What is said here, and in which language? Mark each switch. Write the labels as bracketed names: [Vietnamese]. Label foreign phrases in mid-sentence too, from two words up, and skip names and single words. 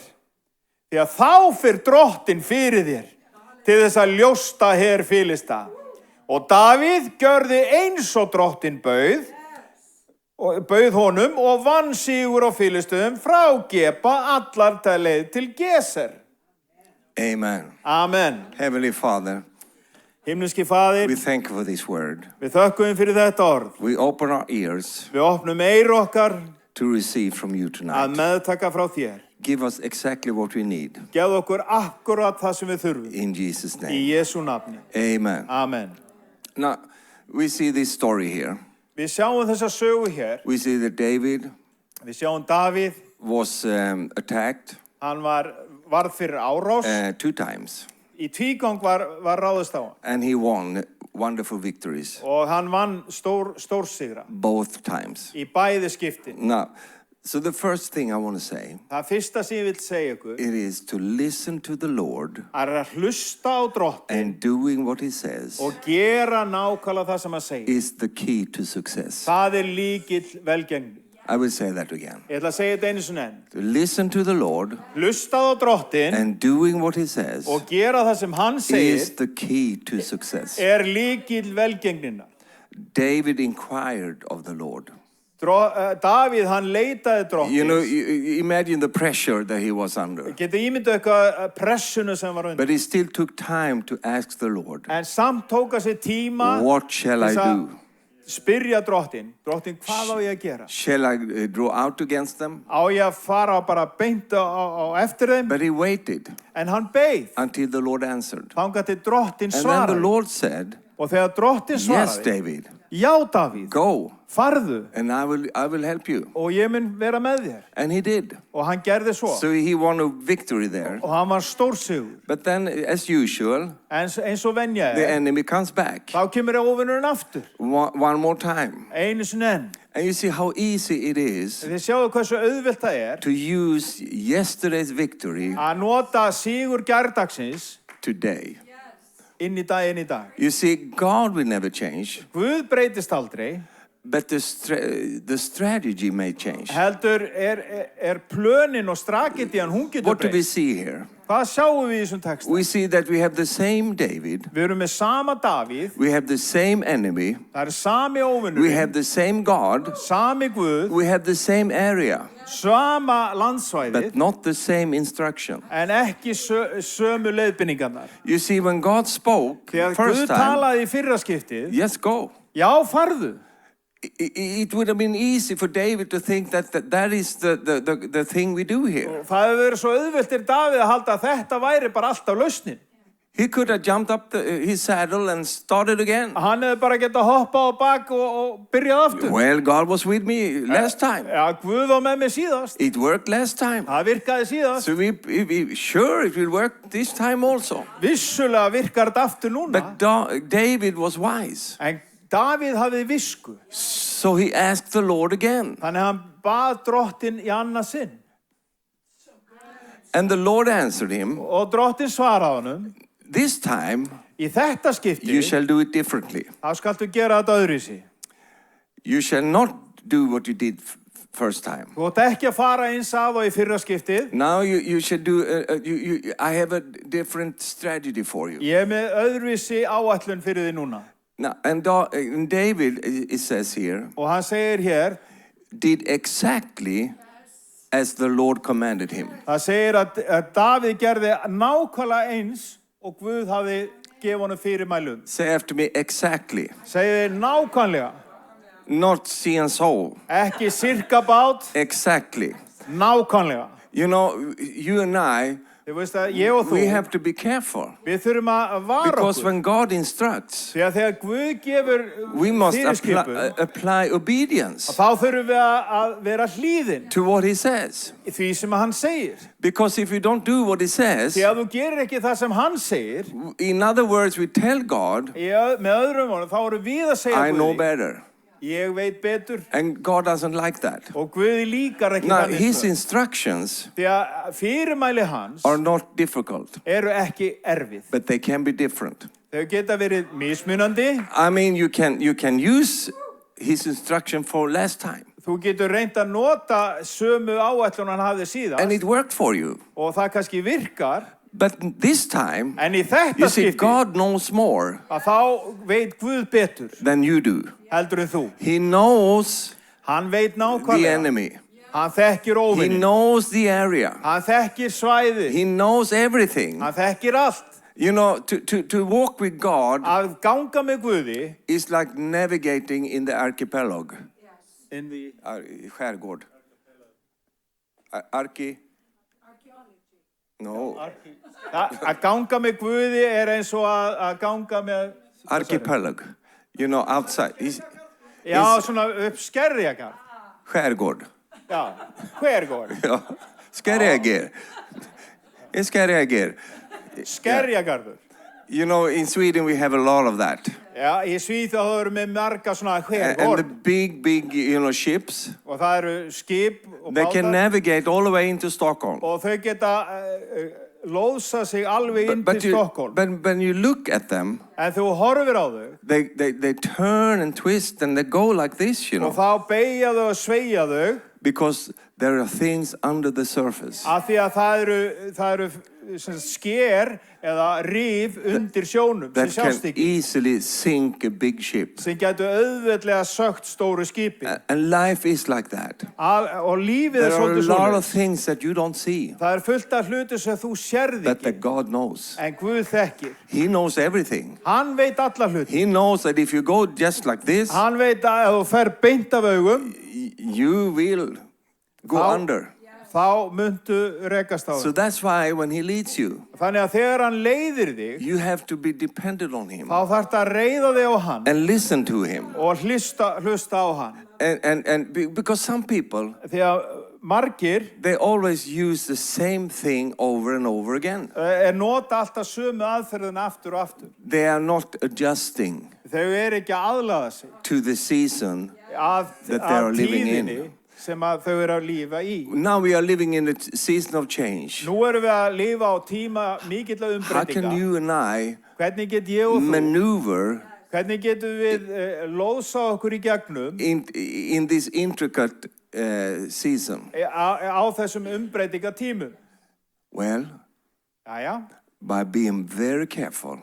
[Icelandic] Því að þá fer drottinn fyrir þér til þess að ljósta her Filista. Og Davíð gjörði eins og drottinn bauð honum og vann sigur á Filistum frá Geba allar leið til Geser. Amen. Amen. [English] Heavenly Father, [Icelandic] himneski faðir, [English] we thank you for this word. [Icelandic] Við þökkum fyrir þetta orð. [English] We open our ears. [Icelandic] Við opnum eyru okkar [English] to receive from you [Icelandic] að [English] tonight. [Icelandic] meðtaka frá þér. [English] Give us exactly what we need. [Icelandic] Gefðu okkur akkurat það sem við þurfum. [English] In Jesus' [Icelandic] Í [English] name. [Icelandic] Jesú nafni. [English] Amen. [Icelandic] Amen. [English] Now, we see this story here. [Icelandic] Við sjáum þessa sögu hér. [English] We see that David [Icelandic] Við sjáum Davíð, [English] was attacked [Icelandic] hann varð fyrir árás. [English] 2 times. [Icelandic] Í tvígang var ráðist á hann. [English] And he won wonderful victories [Icelandic] Og hann vann stórsigra. [English] both times. [Icelandic] Í bæði skipti. [English] Now, so the first thing I want to say, [Icelandic] Það fyrsta sem ég vil segja ykkur [English] it is to listen to the Lord [Icelandic] að hlusta á drottin [English] and doing what he says [Icelandic] og gera nákvæmlega það sem hann segir. [English] is the key to success. [Icelandic] Það lykill velgengni. [English] I will say that again. [Icelandic] Ég ætla að segja þetta einu sinni enn. [English] To listen to the Lord [Icelandic] Hlusta á drottin [English] and doing what he says [Icelandic] og gera það sem hann [English] is [Icelandic] segir [English] the key to success. [Icelandic] lykill velgengninnar. [English] David inquired of the Lord. [Icelandic] Davíð, hann leitaði drottins. [English] You know, you imagine the pressure that he was under. [Icelandic] Getið ímyndað eitthvað pressuna sem var undir. [English] But he still took time to ask the Lord, [Icelandic] En samt tók að sér tíma [English] what shall I do? [Icelandic] spyrja drottin, hvað á ég að gera? [English] Shall I draw out against them? [Icelandic] Á ég að fara bara beint á eftir þeim? [English] But he waited [Icelandic] En hann beið, [English] until the Lord answered. [Icelandic] þangað til drottin [English] And then the [Icelandic] svaraði. [English] Lord said, [Icelandic] Og þegar drottin [English] yes, [Icelandic] svaraði, [English] David, [Icelandic] já Davíð, [English] go, [Icelandic] farðu [English] and I will help you. [Icelandic] og ég mun vera með þér. [English] And he did. [Icelandic] Og hann gerði svo. [English] So he won a victory there. [Icelandic] Og hann var stórsigur. [English] But then, as usual, [Icelandic] En eins og venja [English] the enemy comes back [Icelandic] þá kemur óvinnurinn aftur. [English] one more time. [Icelandic] Einu sinni enn. [English] And you see how easy it is [Icelandic] Þið sjáu hversu auðvelt það [English] to use yesterday's victory [Icelandic] að nota sigur gærdagsins [English] today. [Icelandic] inn í dag. [English] You see, God will never change, [Icelandic] Guð breytist aldrei, [English] but the strategy may change. [Icelandic] heldur plönin og strategian, hún getur [English] What do we [Icelandic] breyst. [English] see here? [Icelandic] Hvað sjáum við í þessum texta? [English] We see that we have the same David, [Icelandic] Við erum með sama Davíð, [English] we have the same enemy, [Icelandic] það sami [English] we [Icelandic] óvinnurinn, [English] have the same God, [Icelandic] sami Guð, [English] we have the same area, [Icelandic] sama landsvæðið, [English] but not the same instruction. [Icelandic] en ekki sömu leiðbeiningarnar. [English] You see, when God spoke [Icelandic] Þegar Guð [English] first time, [Icelandic] talaði í fyrra skiptið, [English] yes, go. [Icelandic] já, farðu. [English] It would have been easy for David to think that is the thing we do here. [Icelandic] Það hefur verið svo auðveltir Davíð að halda að þetta væri bara alltaf lausnin. [English] He could have jumped up his saddle and started again. [Icelandic] Hann hefði bara getað hoppað á bak og byrjað aftur. [English] Well, God was with me last time. [Icelandic] Já, Guð var með mig síðast. [English] It worked last time. [Icelandic] Það virkaði síðast. [English] So we sure it will work this time also. [Icelandic] Vissulega virkar þetta aftur núna. [English] But David was wise. [Icelandic] En Davíð hafði visku. [English] So he asked the Lord again. [Icelandic] Þannig hann bað drottin í annað sinn. [English] And the Lord answered him, [Icelandic] Og drottin svaraði honum, [English] this time [Icelandic] í þetta skipti, [English] you shall do it differently. [Icelandic] þá skaltu gera þetta öðruvísi. [English] You shall not do what you did first time. [Icelandic] Þú átt ekki að fara eins að og í fyrra skiptið. [English] Now you should do, I have a different strategy for you. [Icelandic] Ég með öðruvísi áætlun fyrir því núna. [English] Now, and David, it says here, [Icelandic] Og hann segir hér, [English] did exactly as the Lord commanded him. [Icelandic] það segir að Davíð gerði nákvæmlega eins og Guð hafði gefið honum fyrirmælum. [English] Say after me, exactly. [Icelandic] Segir nákvæmlega, [English] Not see and so. [Icelandic] ekki sirkabát, [English] Exactly. [Icelandic] nákvæmlega. [English] You know, you and I, [Icelandic] Þið veist að ég og [English] we [Icelandic] þú, [English] have to be careful. [Icelandic] við þurfum að vara [English] Because [Icelandic] okkur. [English] when God instructs, [Icelandic] Því að þegar Guð gefur [English] we must [Icelandic] fyrirskipun, [English] apply obedience [Icelandic] þá þurfum við að vera hlýðin [English] to what he says. [Icelandic] í því sem hann segir. [English] Because if you don't do what he says, [Icelandic] Því að þú gerir ekki það sem hann segir, [English] in other words, we tell God, [Icelandic] með öðrum orðum, þá erum við að segja [English] I know [Icelandic] Guði, [English] better. [Icelandic] ég veit betur, [English] And God doesn't like that. [Icelandic] og Guði líkar ekki [English] Now, [Icelandic] þannig [English] his [Icelandic] störf. [English] instructions [Icelandic] Því að fyrirmæli hans [English] are not difficult, [Icelandic] eru ekki erfið. [English] but they can be different. [Icelandic] Þau geta verið mismunandi. [English] I mean, you can use his instruction for last time, [Icelandic] Þú getur reynt að nota sömu áætlun hann hafði síðast [English] and it worked for you. [Icelandic] og það kannski virkar, [English] But this time, [Icelandic] en í þetta [English] you see, [Icelandic] skipti [English] God knows more [Icelandic] að þá veit Guð betur [English] than you do. [Icelandic] heldur en þú. [English] He knows [Icelandic] Hann veit [English] the [Icelandic] nákvæmlega. [English] enemy. [Icelandic] Hann þekkir [English] He [Icelandic] óvinni. [English] knows the area. [Icelandic] Hann þekkir svæði. [English] He knows everything. [Icelandic] Hann þekkir allt. [English] You know, to walk with God [Icelandic] Að ganga með Guði [English] is like navigating in the archipelago. in the Skärgård. No. [Icelandic] Að ganga með Guði eins og að ganga með... [English] Archipelago. You know, outside. [Icelandic] Já, svona upp Skerjagarð. [English] Skärgård. [Icelandic] Já, Skärgård. Ja, Skerjager. [English] In Skerjager. [Icelandic] Skerjagarður. [English] You know, in Sweden we have a lot of that. [Icelandic] Já, í Svíþjóð eru með marga svona [English] And the [Icelandic] Skärgård. [English] big, you know, ships, [Icelandic] Og það eru skip og [English] they can [Icelandic] bátar. [English] navigate all the way into Stockholm. [Icelandic] Og þau geta lóðsa sig alveg inn til Stockholm. [English] But when you look at them, [Icelandic] En þú horfir á þau. [English] they turn and twist and they go like this, you [Icelandic] Og [English] know, [Icelandic] þá beygja þau og sveigja þau. [English] because there are things under the surface. [Icelandic] Af því að það eru sker eða rif undir sjónum sem [English] That [Icelandic] sjást [English] can [Icelandic] ekki. [English] easily sink a big ship. [Icelandic] Sem getur auðveldlega sögt stóru skipi. [English] And life is like that. [Icelandic] Og lífið [English] There are a [Icelandic] svolítið [English] lot of [Icelandic] svona. [English] things that you don't see, [Icelandic] Það fullt af hluti sem þú sérð [English] that [Icelandic] ekki. [English] God knows. [Icelandic] En Guð þekkir. [English] He knows everything. [Icelandic] Hann veit alla hluti. [English] He knows that if you go just like this, [Icelandic] Hann veit að ef þú fer beint af augum, [English] you will go How? under. [Icelandic] þá muntu rekast á [English] So [Icelandic] þau. [English] that's why when he leads you, [Icelandic] Þannig að þegar hann leiðir þig, [English] you have to be dependent on him [Icelandic] þá þarf það að reiða þig á hann [English] and listen to him. [Icelandic] og hlusta á hann. [English] Because some people, [Icelandic] Því að margir [English] they always use the same thing over and over again. [Icelandic] nota alltaf sömu aðferðin aftur og aftur. [English] They are not adjusting [Icelandic] Þau ekki að aðlaga sig [English] to the season [Icelandic] að [English] that they are living [Icelandic] tíðinni [English] in. [Icelandic] sem að þau að lífa í. [English] Now we are living in a season of change. [Icelandic] Nú við að lifa á tíma mikilla [English] How can [Icelandic] umbreytinga. [English] you and I [Icelandic] Hvernig get ég og þú, [English] maneuver [Icelandic] hvernig getum við lóðsa okkur í gegnum [English] in this intricate season? [Icelandic] á þessum umbreytinga tímum? [English] Well, [Icelandic] Jæja, [English] by being very careful